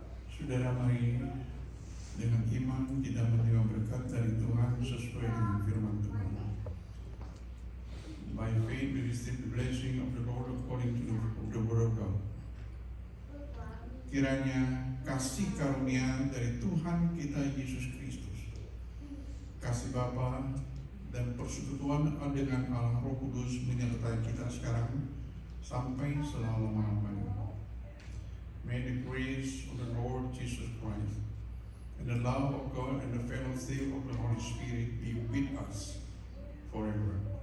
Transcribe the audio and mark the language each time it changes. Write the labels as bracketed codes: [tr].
[id] Saudara, mari dengan iman kita menerima berkat dari Tuhan sesuai dengan firman Tuhan. [en] By faith we receive the blessing of the Lord according to the word of God. [id] Kiranya kasih karunia dari Tuhan kita Yesus Kristus, kasih Bapa dan persekutuan dengan Allah Roh Kudus menyertai kita sekarang sampai selama-lamanya. [en] May the grace of the Lord Jesus Christ and the love of God and the fellowship of the Holy Spirit be with us forever.